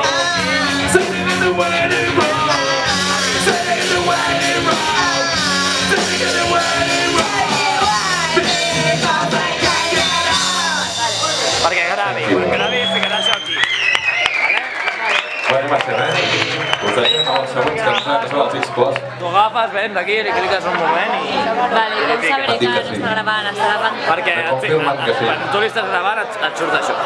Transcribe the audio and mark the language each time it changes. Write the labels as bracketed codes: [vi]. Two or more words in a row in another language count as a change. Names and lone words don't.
[en] Sitting in the waiting room. Sitting in the waiting room. Sitting in the waiting room. Because I can't get out. [ca] Perquè gravi i ficaràs aquí. Bueno, va ser res. Portaríem amb els següents que són els HARDxCORTS. Tu agafes, vens aquí, li cliques un moment i... Vale, com sabré que no està gravant, està gravant. Perquè confirmen que sí. quan tu li estàs gravant et surt això.